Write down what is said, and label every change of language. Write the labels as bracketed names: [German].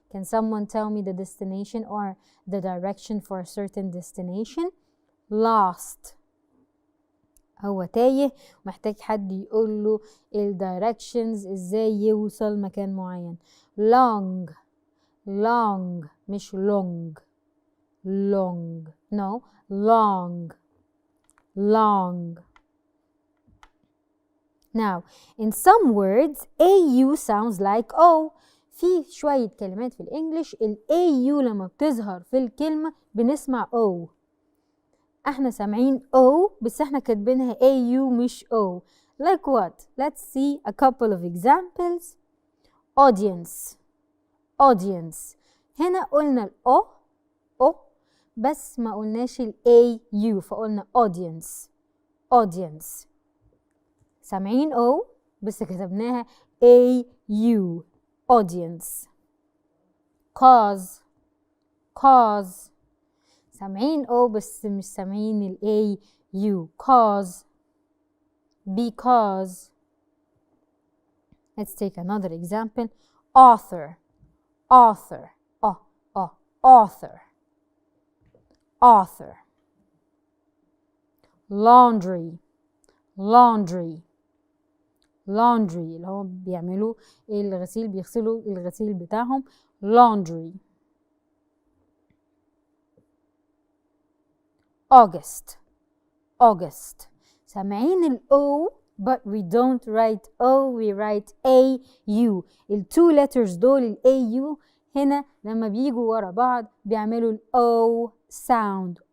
[English] Can someone tell me the destination or the direction for a certain destination? Lost. [Arabic] هو تايه محتاج حد يقول له الدايركشنز ازاي يوصل مكان معين. [English] long. long مش long. long. No, long. long. Now, in some words, AU sounds like O. [Arabic] في شوية كلمات في الإنجليش ال AU لما بتظهر في الكلمة بنسمع O. احنا سامعين O بس احنا كاتبينها AU مش O. [English] Like what? Let's see a couple of examples. Audience. audience. [Arabic] هنا قلنا ال O بس ما قلناش ال AU فقلنا audience. [English] audience. [Arabic] سامعين O بس كتبناها AU. [English] audience. cause. cause. [Arabic] سامعين O بس مش سامعين ال AU. [English] cause. because. Let's take another example. author. author. author. author. laundry. [Arabic] laundry اللي هو بيعملوا الغسيل، بيغسلوا الغسيل بتاعهم laundry. [English] August [Arabic] سامعين ال O [English] but we don't write O, we write AU. [Arabic] ال two letters دول ال AU هنا لما بيجوا ورا بعض بيعملوا ال O sound.